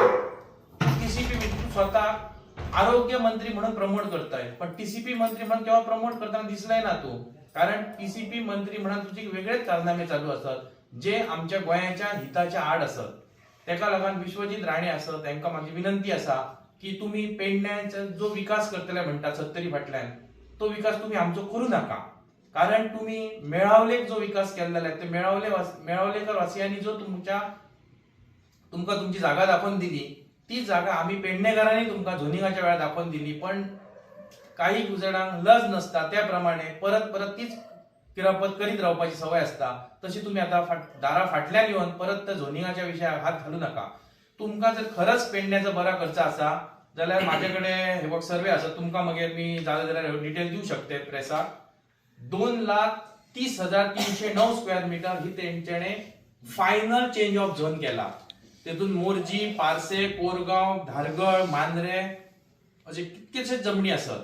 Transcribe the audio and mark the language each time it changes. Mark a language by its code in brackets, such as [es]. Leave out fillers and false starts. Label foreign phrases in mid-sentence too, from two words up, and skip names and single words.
[mr] टीसीपी तू स्वतः आरोग्य मंत्री म्हणून प्रमोट करताय, पण टीसीपी मंत्री म्हणून केव्हा प्रमोट करताना दिसलाय ना तू. कारण टीसीपी मंत्री म्हणून तुझे वेगळेच कारनामे चालू असतात जे आमच्या गोंयाच्या हिताच्या आड असत. [kok] तेका लागून विश्वजीत राणे असत, तांकां माझी विनंती असा की तुम्ही पेडण्याचा जो विकास करतले म्हणतात 70 फाटल्यान, तो विकास तुम्ही आमचो करू नका. [mr] कारण तुम्ही मेळावलेक जो विकास केलेला आहे ते मेळावलेकर वासियांनी जो तुमका तुमची जागा दाखवून दिली, ती जागा आम्ही पेडणेकारांनी तुमका झोनिंगाच्या वेळा दाखवून दिली. [kok] पण काही जणांक लज नसता, त्याप्रमाणे परत तीच किरापत करीत रावपाची सवय असता. [mr] तशी तुम्ही आता दारा फाटल्यान येऊन परत त्या झोनिंगाच्या विषयात हात घालू नका. [kok] तुमका जर खरंच पेडण्याचा बरा खर्च असा जाल्यार माझ्याकडे हे बघ सर्वे आसा, तुमका मागीर मी जालें जाल्यार डिटेल दिवू शकते प्रेसाक. [mr] 2,30,309 [en] square metre [mr] ही तेंच्याने [en] final change of zone [mr] केला. [kok] तेतून मोरजी, पारसे, कोरगाव, धारगळ, मांद्रे असे कितकेशेच जमनी असत.